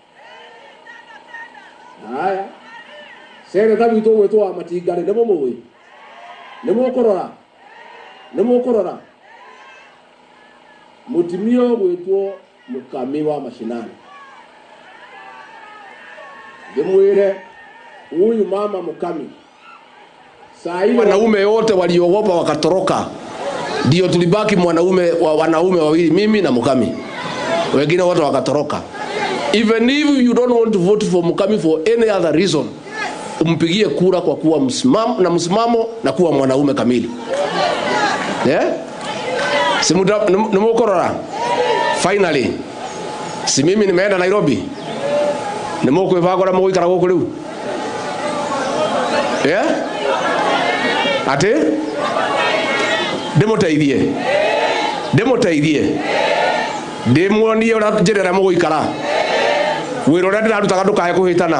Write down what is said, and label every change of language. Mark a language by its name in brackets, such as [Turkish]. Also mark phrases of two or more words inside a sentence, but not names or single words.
[Kikuyu] Haya, seneta witũ gwĩtwo wa Matinga nĩ mũmũĩ? Nĩ mũkũrora? Nĩ mũkũrora? Mũtumia gwĩtwo Mũkami wa mashinani, ndĩmwĩre [Swahili] huyu mama Mukami, saa ile wanaume wote waliogopa wakatoroka, ndio tulibaki wanaume wawili, mimi na Mukami, wengine wote wakatoroka. [English] Even if you don't want to vote for Mukami for any other reason, [Swahili] umpigie kura kwa kuwa msimamo na kuwa mwanaume kamili. [Kikuyu] Si nimukorora? Finally, [Swahili] si mimi nimeenda Nairobi, [Kikuyu] nimukwĩbanga ũrĩa mũgũikara gũkũ rĩu? Ati ndĩmũteithie ndĩmuonie ũrĩa njĩra ĩrĩa mũgũikara, wĩra ũrĩa ndĩrarutaga ndũkae kũhĩtana.